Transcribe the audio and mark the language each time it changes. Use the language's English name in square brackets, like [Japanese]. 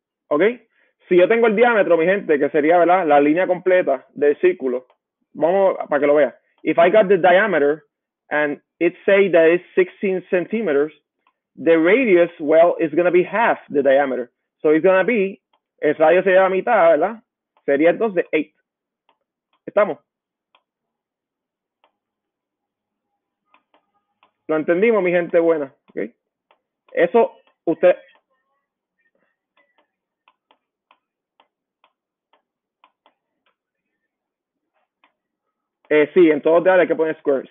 [Spanish] Ok, si yo tengo el diámetro, mi gente, que sería, ¿verdad? La línea completa del círculo. Vamos, para que lo vea. [English] If I got the diameter and it say that it's 16 centimeters, the radius, well, is going to be half the diameter. So it's going to be, [Spanish] el radio sería la mitad, ¿verdad? Sería entonces 8. ¿Estamos? Lo entendimos, mi gente buena. ¿Okay? Eso, usted, sí, en todos lados hay que poner square.